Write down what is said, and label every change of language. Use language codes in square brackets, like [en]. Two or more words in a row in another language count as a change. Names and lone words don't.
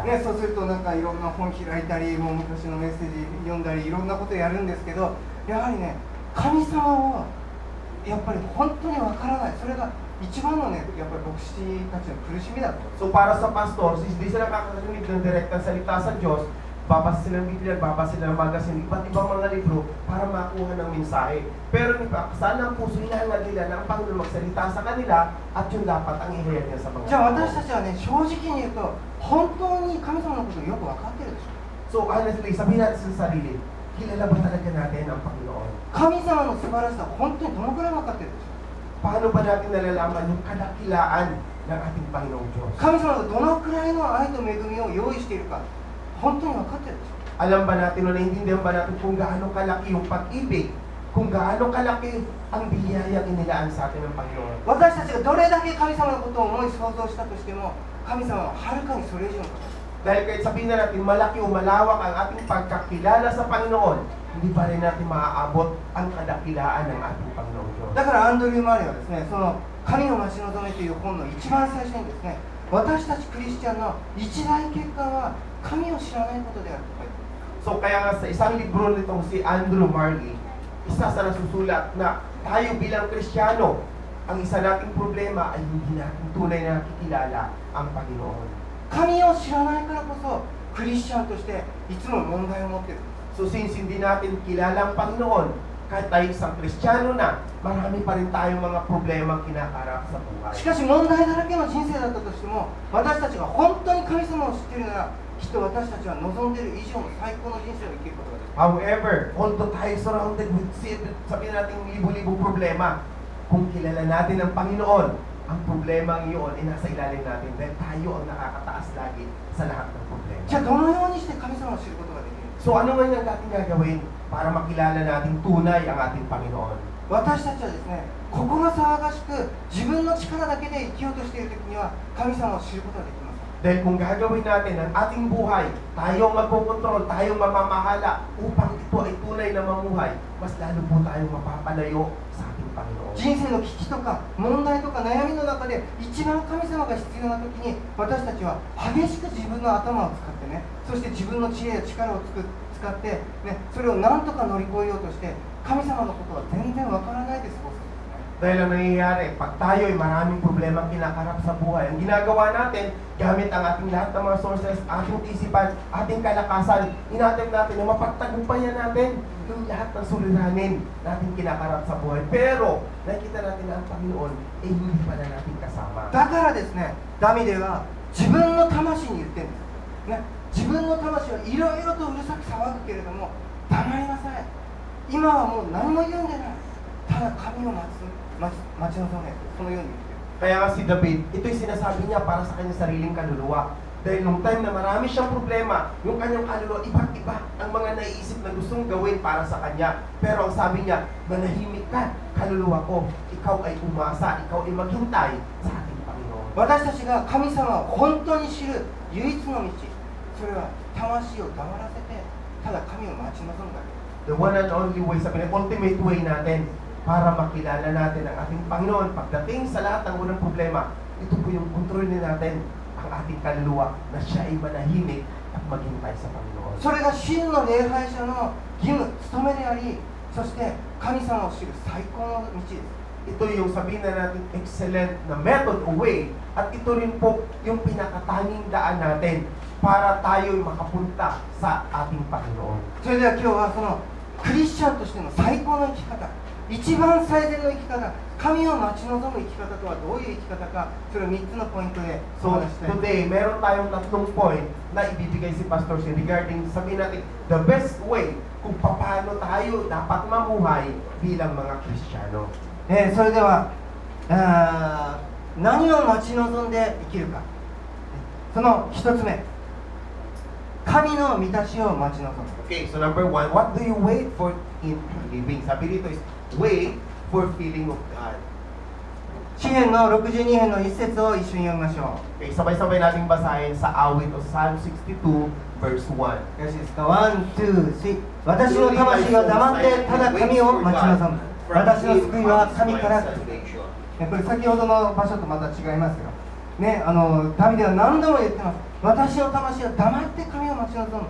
[ja] ね、そうするとなんかいろんな本開いたり、もう昔のメッセージ読んだり、いろんなことやるんですけど、やはりね、神様をやっぱり本当にわからない。それが一番のね、やっぱり牧師たちの苦しみだと。 [tl] So para sa pastor, hindi sila nakakarinig ng direktang salita sa Diyos, babasa sila ng Biblia, babasa sila ng magazine, iba't ibang mga libro para makuha ng mensahe. Pero sana ang puso hinahangad nila na ang Panginoon magsalita sa kanila at yun dapat ang ihayag niya sa mga [ja] じゃあ私たちはね、正直に言うと、本当に神様のことをよく分かってるでしょ。 [en] So honestly, [tl] sabihin natin sa sarili, kilala ba talaga natin ang Panginoon? [ja] 神様の素晴らしさを本当にどのくらい分かってるでしょ。 [tl] Paano ba natin nalalaman yung kadakilaan ng ating Panginoong Diyos? [ja] 神様がどのくらいの愛と恵みを用意しているか、本当に分かってるでしょ。 [tl] Alam ba natin o naiintindihan ba natin kung gaano kalaki yung pag-ibig, kung gaano kalaki ang biyayang inilaan sa atin ng Panginoon? [ja] 私たちがどれだけ神様のことを思い想像したとしても、神様ははるかにそれ以上の方。 [tl] Dahil kahit sabihin na natin malaki o malawak ang ating pagkakilala sa Panginoon, hindi pa rin natin maaabot ang kadakilaan ng ating Panginoong Diyos. [ja] だからアンドリュー・マーレはですね、その神の待ち望みという本の一番最初にですね、私たちクリスチャンの一大欠陥は神を知らないことであると書いてある。 [tl] So kaya nga sa isang libro nitong si Andrew Marley, isa sa nasusulat na tayo bilang Kristiyano, ang isa nating problema ay hindi natin tunay na nakikilala ang Panginoon. [ja] 神を知らないからこそクリスチャンとしていつも問題を持っている。 [en] So since [tl] hindi natin kilala ang Panginoon, kahit tayo isang Kristiyano na, marami pa rin tayong mga problema kinakarap sa buhay. [ja] しかし問題だらけの人生だったとしても、私たちが本当に神様を知っているなら、きっと私たちは望んでいる以上の最高の人生を生きることができる。 [tl] However, although tayo [en] surrounded with [tl] sabihin natin libo-libong problema, kung kilala natin ang Panginoon, ang problema iyon ay nasa ilalim natin dahil tayo ang nakakataas lagi sa lahat ng problema. [ja] じゃあどのようにして神様を知ることができる？ [tl] So ano man yung ating gagawin para makilala natin tunay ang ating Panginoon? [ja] 私たちはですね、心騒がしく自分の力だけで生きようとしている時には神様を知ることができます。 [tl] Dahil kung gagawin natin ang ating buhay, tayo ang magkokontrol, tayo ang mamamahala upang ito ay tunay na mamuhay, mas lalo po tayong mapapalayo sa ating Panginoon. [ja] 人生の危機とか問題とか悩みの中で一番神様が必要な時に私たちは激しく自分の頭を使ってね、そして自分の知恵や力を使って、ね、それを何とか乗り越えようとして神様のことは全然わからないで過ごすんですね。 [tl] Dahil ang nangyayari, pag tayo ay maraming problema kinakarap sa buhay, ang ginagawa natin, gamit ang ating lahat ng mga sources, ating isipan, ating kalakasan, inattempt natin na mapagtagumpayan natin yung lahat ng suliranin natin kinakarap sa buhay. Pero, nakikita natin na ang Panginoon ay hindi pa na natin kasama. [ja] だからですね、ダビデは自分の魂に言ってるんです、ね、自分の魂はいろいろとうるさく騒ぐけれども黙りなさい。今はもう何も言うんでない。ただ神を待ち望め。そのように言ってる。 [tl] Kaya nga si David, ito'y sinasabi niya para sa kanyang sariling kaluluwa. Dahil nung time na marami siyang problema, yung kanyang kaluluwa, iba't iba ang mga naiisip na gustong gawin para sa kanya. Pero ang sabi niya, manahimik ka, kaluluwa ko, ikaw ay umasa, ikaw ay maghintay sa ating Panginoon. [ja] 私たちが神様を本当に知る唯一の道、それは魂を黙らせてただ神を待ち望むだけ。 [en] The one and only way, [tl] sabi niya, [en] ultimate way [tl] natin para makilala natin ang ating Panginoon. Pagdating sa lahat ng unang problema, ito po yung kontrolin natin ang ating kaluluwa na siya ay manahimik at maghintay sa Panginoon. [ja] それが真の礼拝者の義務、務めであり、そして神様を知る最高の道です。 [tl] Ito yung sabihin na natin excellent na method o way at ito rin po yung pinakatanging daan natin para tayo'y makapunta sa ating Panginoon. [ja] それでは今日はそのクリスチャンとしての最高の生き方、一番最善の生き方、神を待ち望む生き方とはどういう生き方か、それを3つのポイントでお [tl] So [ja] 話ししたい。 [tl] today, meron tayong tatlong point na ibibigay si Pastor Shin regarding sabihin natin [en] the best way [tl] kung paano tayo dapat mamuhay bilang mga Kristiyano. [ja] それでは何を待ち望んで生きるか、その一つ目、神の満たしを待ち望む。 [en] Okay, so number one, what do you wait for in living? [tl] Sabi dito [en] is wait for feeling of God. [ja] 詩編の62編の一節を一緒に読みましょう。 [tl] Okay, sabay-sabay nating basahin sa awit o [en] Psalm 62 verse 1. [ja] よろしいですか。 [en] one, two, three. [ja] 私の魂が黙ってただ神を待ち望む。私の救いは神から来る。これ先ほどの場所とまた違いますよ。ね、ダビデは何度も言ってます。私の魂は黙って神を待ち望む。